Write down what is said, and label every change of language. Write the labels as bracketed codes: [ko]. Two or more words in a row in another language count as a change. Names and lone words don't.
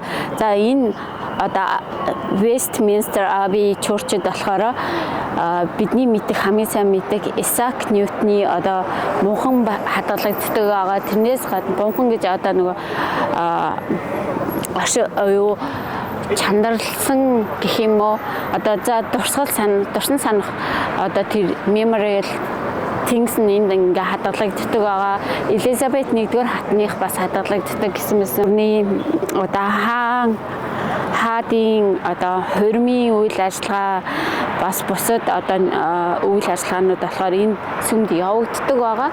[mn] За энэ одоо Westminster Abbey Church-д болохоор бидний мэддэг хамгийн сайн мэддэг Isaac Newton-ы одоо бунхан хадгалагддаг байгаа. Тэрнээс гадна бунхан гэж одоо нөгөө юу чандарлсан гэх юм уу одоо за дурсан санах одоо тэр [en] memorial things [mn] энд ингээ хадгалагддаг байгаа. Элизабет 1-р хатных бас хадгалагддаг гэсэн мэт одоо хаадын одоо хурмын үйл ажиллагаа бас бусад одоо үйл ажиллагаанууд болохоор энэ сүмд явагддаг байгаа.